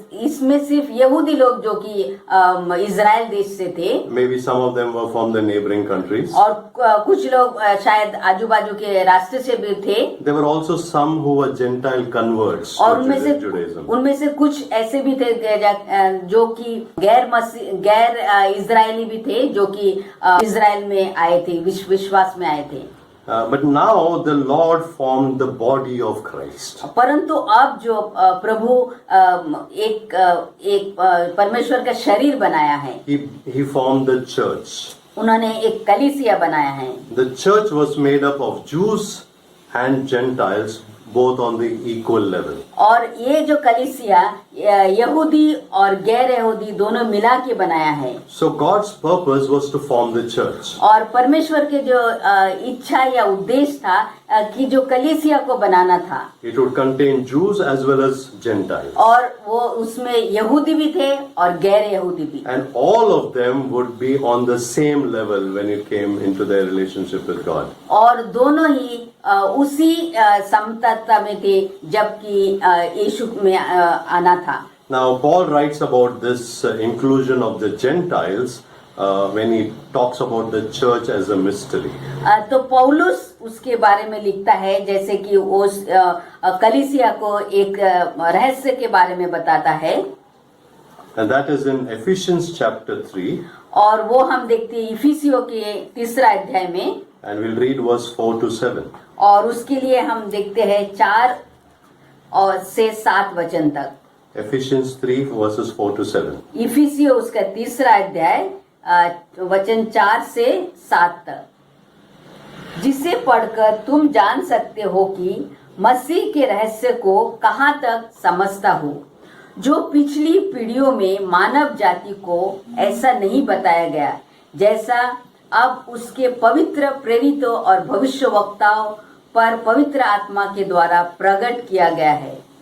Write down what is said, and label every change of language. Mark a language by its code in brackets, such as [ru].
[hi] इसमें सिर्फ यहूदी लोग जो कि इजराइल देश से थे, [en] Maybe some of them were from the neighboring countries. [hi] और कुछ लोग शायद आजू बाजू के रास्ते से भी थे। [en] There were also some who were Gentile converts [hi] और [en] to Judaism. [hi] उनमें से कुछ ऐसे भी थे जो कि गैर इजरायली भी थे, जो कि इजराइल में आए थे, विश्वास में आए थे। [en] But now the Lord formed the body of Christ. [hi] परंतु अब जो प्रभु एक परमेश्वर का शरीर बनाया है, [en] He formed the church. [hi] उन्होंने एक कलीसिया बनाया है। [en] The church was made up of Jews and Gentiles, both on the equal level. [hi] और ये जो कलीसिया यहूदी और गैर यहूदी दोनों मिला के बनाया है। [en] So God's purpose was to form the church. [hi] और परमेश्वर के जो इच्छा या उद्देश्य था कि जो कलीसिया को बनाना था, [en] It would contain Jews as well as Gentiles. [hi] और वो उसमें यहूदी भी थे और गैर यहूदी भी, [en] And all of them would be on the same level when it came into their relationship with God. [hi] और दोनों ही उसी समता में थे जबकि यीशु में आना था। [en] Now Paul writes about this inclusion of the Gentiles when he talks about the church as a mystery. [hi] तो पौलुस उसके बारे में लिखता है जैसे कि उस कलीसिया को एक रहस्य के बारे में बताता है। [en] And that is in Ephesians chapter 3. [hi] और वो हम देखते हैं इफिसियों के 3 अध्याय में, [en] And we'll read verse 4 to 7. [hi] और उसके लिए हम देखते हैं 4 से 7 वचन तक। [en] Ephesians 3 verses 4 to 7. [hi] इफिसियो उसका 3 अध्याय वचन 4 से 7 तक, जिसे पढ़कर तुम जान सकते हो कि मसीह के रहस्य को कहाँ तक समझता हूँ, जो पिछली पीढ़ियों में मानव जाति को ऐसा नहीं बताया गया, जैसा अब उसके पवित्र प्रेरितों और भविष्यवक्ताओं पर पवित्र आत्मा के द्वारा प्रकट किया गया है।